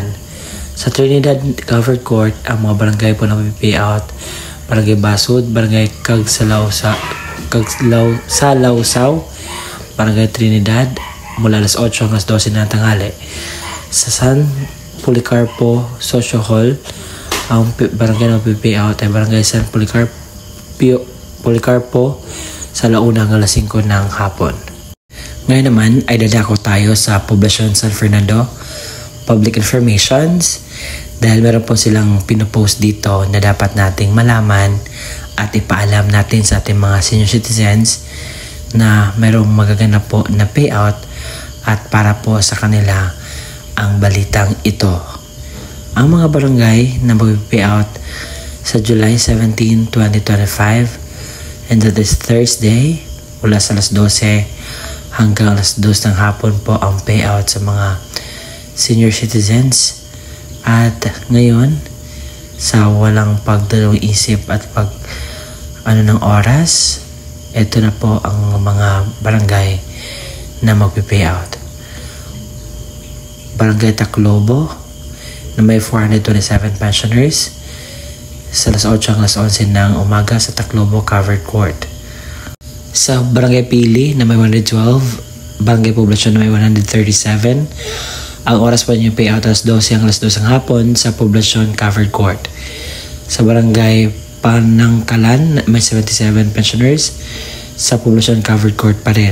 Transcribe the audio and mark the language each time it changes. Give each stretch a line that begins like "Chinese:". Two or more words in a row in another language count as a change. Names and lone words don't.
Filipino: Sa Trinidad Covered Court, ang mga barangay po na payout, Barangay Basud, Barangay Salawsaw, Barangay Trinidad, mula alas 8 hanggang 12 ng tanghali. Sa San Policarpo Social Hall, ang barangay na mag-pay out ay Barangay San Policarpo sa Launa hanggang alas 5 ng hapon. Ngayon naman ay dadako tayo sa Poblacion San Fernando Public Informations dahil meron po silang pinopost dito na dapat nating malaman at ipaalam natin sa ating mga senior citizens na merong magaganap po na payout at para po sa kanila ang balitang ito. Ang mga barangay na mag-payout sa July 17, 2025
English: and that is Thursday
Filipino: mula sa alas 12 hanggang alas 2 ng hapon po ang payout sa mga senior citizens. At ngayon sa walang pagdalawang isip at ng oras, ito na po ang mga barangay na magpe-payout. Barangay Taclobo na may 427 pensioners sa alas 8 hanggang alas 11 ng umaga sa Taclobo Covered Court. Sa Barangay Pili na may 112, Barangay Poblacion na may 137, ang oras po niyo payout alas 12 hanggang alas 2 ng hapon sa Poblacion Covered Court. Sa Barangay Panangkalan may 77 pensioners sa Poblacion Covered Court pa rin.